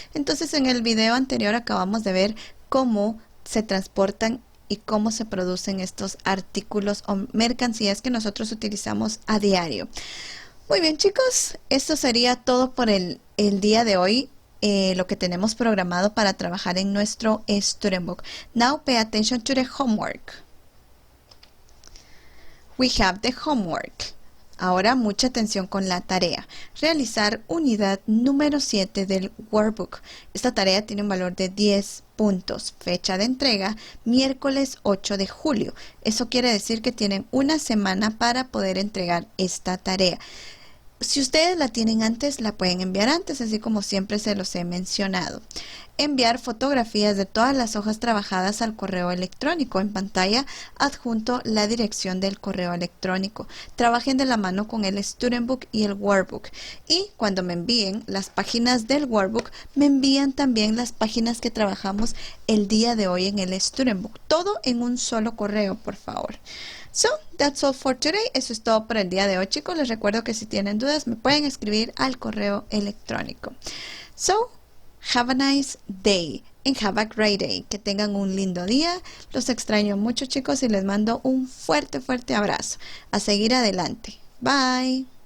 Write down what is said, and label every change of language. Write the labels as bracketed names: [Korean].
[Spanish] Entonces, en el video anterior acabamos de ver cómo se transportan y cómo se producen estos artículos o mercancías que nosotros utilizamos a diario. Muy bien, chicos, esto sería todo por el día de hoy. Lo que tenemos programado para trabajar en nuestro student book. [English] Now pay attention to the homework. We have the homework. [Spanish] Ahora mucha atención con la tarea. Realizar unidad número 7 del workbook. Esta tarea tiene un valor de 10 puntos. Fecha de entrega, miércoles 8 de julio. Eso quiere decir que tienen una semana para poder entregar esta tarea. Si ustedes la tienen antes, la pueden enviar antes, así como siempre se los he mencionado. Enviar fotografías de todas las hojas trabajadas al correo electrónico. En pantalla adjunto la dirección del correo electrónico. Trabajen de la mano con el Student Book y el Workbook. Y cuando me envíen las páginas del Workbook, me envían también las páginas que trabajamos el día de hoy en el Student Book. Todo en un solo correo, por favor. [English] So, that's all for today. [Spanish] Eso es todo por el día de hoy, chicos. Les recuerdo que si tienen dudas me pueden escribir al correo electrónico. [English] So, have a nice day and have a great day. [Spanish] Que tengan un lindo día. Los extraño mucho, chicos, y les mando un fuerte, fuerte abrazo. A seguir adelante. Bye.